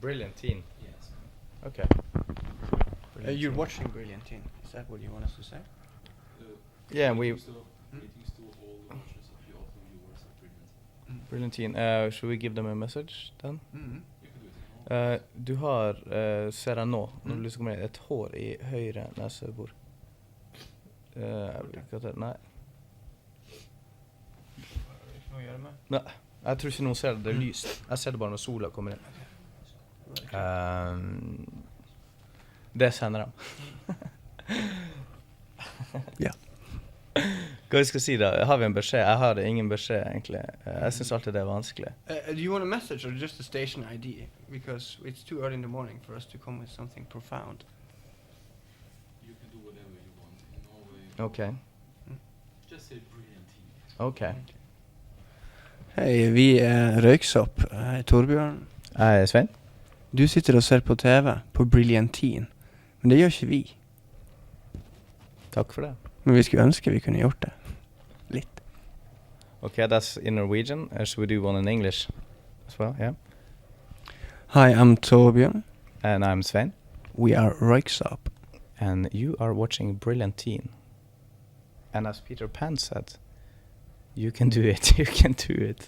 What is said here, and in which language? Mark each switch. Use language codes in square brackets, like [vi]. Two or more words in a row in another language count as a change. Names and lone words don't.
[en] Briljanteen. Yes. Okay. You're watching Briljanteen. Is that what you want us to say? Yeah, Greetings to all the watchers of your viewers of Briljanteen. Briljanteen. Should we give them a message then? Mm-hmm. You can do it. [no] Du har, ser jeg nå, når du liksom kommer ned, et hår i høyre nesebor. Nei. Nei, jeg tror ikke noen ser det, det er lyst. Jeg ser det bare når sola kommer inn. Det sender de. Ja. Hva skal jeg si da? Har vi en beskjed? Jeg har ingen beskjed egentlig. Jeg synes alltid det er vanskelig. [en] Do you want a message or just a station ID? Because it's too early in the morning for us to come with something profound. You can do whatever you want in Norway. Okay. Just say Briljanteen. Okay. [no] Hei, vi er Röyksopp. Jeg er Torbjørn. Jeg er Svein. Du sitter og ser på TV på Briljanteen. Men det gjør ikke vi. Takk for det. Men vi skulle ønske vi kunne gjort det. Litt. [en] Okay, that's in Norwegian. Should we do one in English as well? Yeah. Hi, I'm Torbjørn. And I'm Svein. We are Royksopp. And you are watching Briljanteen. And as Peter Pan said, you can do it, you can do it.